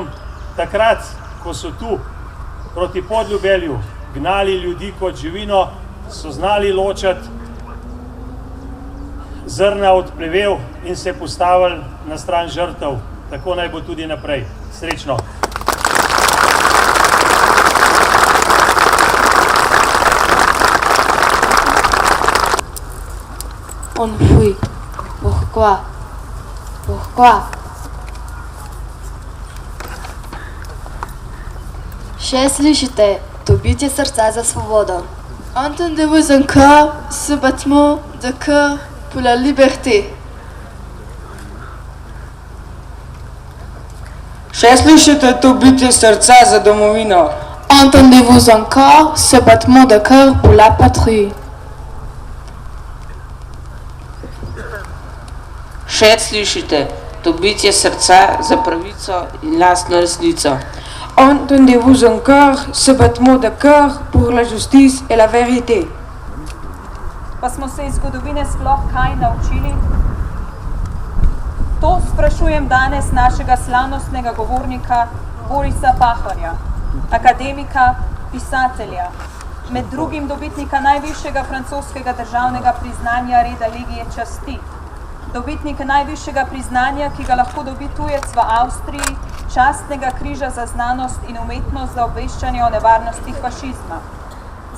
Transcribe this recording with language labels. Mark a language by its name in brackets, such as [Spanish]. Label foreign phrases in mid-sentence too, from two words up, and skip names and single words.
[Slovenian] Takrat, ko so tu proti Podljubelju gnali ljudi kot živino, so znali ločati zrna od plevel in se postavili na stran žrtev. Tako naj bo tudi naprej. Srečno! [French] On fuit. Pourquoi? Pourquoi? [Slovenian] Še slišite, to bitje srca za svobodo. [French] Entendez-vous encore ce battement de cœur pour la liberté? [Slovenian] Še slišite to bitje srca za domovino? [French] Entendez-vous encore ce battement de cœur pour la patrie? [Slovenian] Še slišite to bitje srca za pravico in lastno resnico? [French] Entendez-vous encore ce battement de cœur pour la justice et la vérité? [Slovenian] Pa smo se iz zgodovine sploh kaj naučili? To sprašujem danes našega slavnostnega govornika Borisa Pahorja, akademika, pisatelja, med drugim dobitnika najvišjega francoskega državnega priznanja reda Legije časti, dobitnika najvišjega priznanja, ki ga lahko dobi tujec v Avstriji, častnega križa za znanost in umetnost za obveščanje o nevarnostih fašizma.